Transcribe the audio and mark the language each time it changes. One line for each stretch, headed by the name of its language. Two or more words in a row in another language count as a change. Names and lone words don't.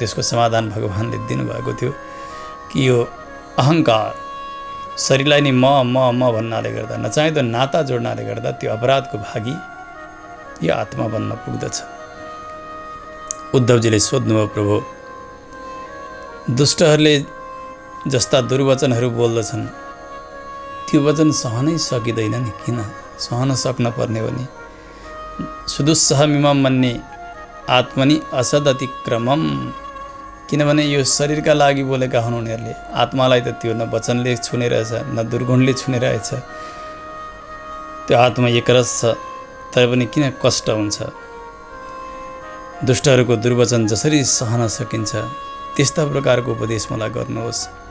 Nepali: त्यसको समाधान भगवान्ले दिनुभएको थियो कि यो अहङ्कार शरीरलाई नै म भन्नाले गर्दा, नचाहे त नाता जोड्नाले गर्दा त्यो अपराधको भागी यो आत्मा बन्न पुग्दछ। उद्धवजीले सोध्नुभयो, प्रभु दुष्टहरूले जस्ता दुर्वचनहरू बोल्दछन् त्यो वचन सहनै सकिँदैन नि, किन सहन सक्न पर्ने हो नि।
Sanskrit: सुदुस्सहमिमं मन्ये आत्मनि असदतिक्रमम्,
Nepali: किनभने यो शरीरका लागि बोलेका हुन् उनीहरूले। आत्मालाई त त्यो न वचनले छुने रहेछ, न दुर्गुणले छुने रहेछ। त्यो आत्मा एकरस छ, तर पनि किन कष्ट हुन्छ। दुष्टहरूको दुर्वचन जसरी सहन सकिन्छ त्यस्ता प्रकारको उपदेश मलाई गर्नुहोस्।